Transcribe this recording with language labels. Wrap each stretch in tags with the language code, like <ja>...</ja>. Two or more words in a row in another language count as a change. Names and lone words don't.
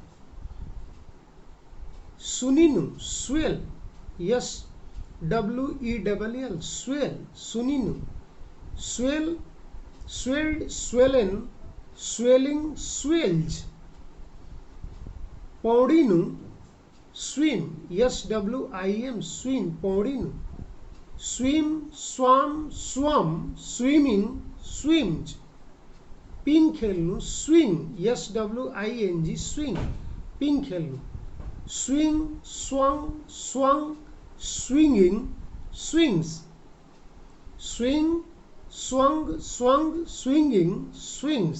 <en>सुनिनु swell SWELL swell सुनिनु swell swelled swollen swelling swells पौडिनु swim SWIM swim पौडिनु स्विम swam swum swimming swims</en> <ne>पिङ खेल्नु</ne> <en>swing SWING swing</en> <ne>पिङ खेल्नु</ne> <en>स्विङ swung swung swinging swings swing swung swung swinging swings</en>